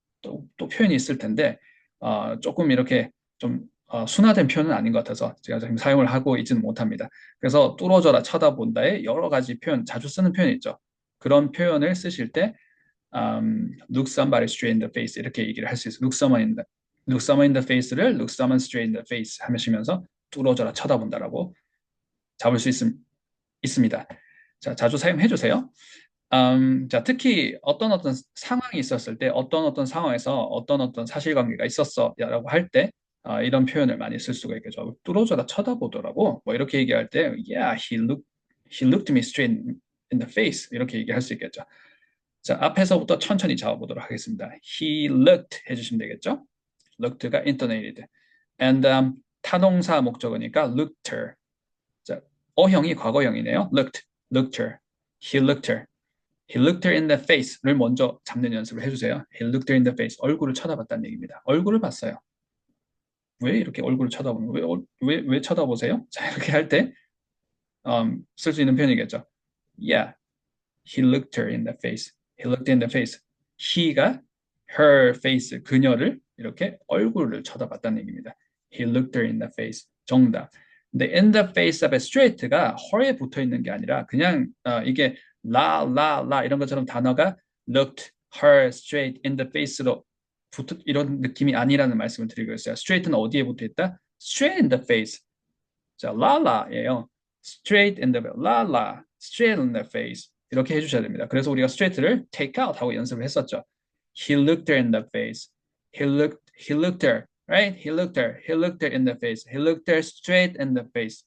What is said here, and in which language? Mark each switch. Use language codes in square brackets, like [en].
[ko] 또 표현이 있을 텐데 조금 이렇게 좀 순화된 표현은 아닌 것 같아서 제가 지금 사용을 하고 있지는 못합니다. 그래서 뚫어져라 쳐다본다에 여러 가지 표현, 자주 쓰는 표현이 있죠. 그런 표현을 쓰실 때 [en] look somebody straight in the face [ko] 이렇게 얘기를 할 수 있어요. [en] look someone in the face를 look someone straight in the face [ko] 하시면서 뚫어져라 쳐다본다라고 잡을 수 있습니다. 자, 자주 사용해 주세요. 자, 특히 어떤 상황이 있었을 때 어떤 상황에서 어떤 사실관계가 있었어라고 할 때 이런 표현을 많이 쓸 수가 있겠죠. 뚫어져라 쳐다보더라고. 뭐 이렇게 얘기할 때 [en] yeah, he looked me straight in the face [ko] 이렇게 얘기할 수 있겠죠. 자, 앞에서부터 천천히 잡아보도록 하겠습니다. [en] He looked [ko] 해주시면 되겠죠. [en] looked가 intonated. And [ko] 타동사 목적어니까 [en] looked her. [ko] 자, 어형이 과거형이네요. [en] looked her. He looked her. He looked her in the face를 [ko] 먼저 잡는 연습을 해주세요. [en] He looked her in the face. [ko] 얼굴을 쳐다봤다는 얘기입니다. 얼굴을 봤어요. 왜 이렇게 얼굴을 쳐다보는 거예요? 왜 쳐다보세요? 자, 이렇게 할 때 쓸 수 있는 표현이겠죠. [en] Yeah, he looked her in the face. He looked in the face. [ko] he가 her face, 그녀를 이렇게 얼굴을 쳐다봤다는 얘기입니다. [en] He looked her in the face. [ko] 정답. 근데 in the face of a straight가 her에 붙어 있는 게 아니라 그냥 이게 라 이런 것처럼 단어가 [en] looked her straight in the face [ko] 로 이런 느낌이 아니라는 말씀을 드리고 있어요. straight는 어디에 붙어 있다? [en] straight in the face. [ko] 자, 라라예요. [en] straight in the 라라, straight in the face. [ko] 이렇게 해주셔야 됩니다. 그래서 우리가 straight를 [en] take out [ko] 하고 연습을 했었죠. [en] He looked her in the face. He looked her, right? He looked her in the face. He looked her straight in the face.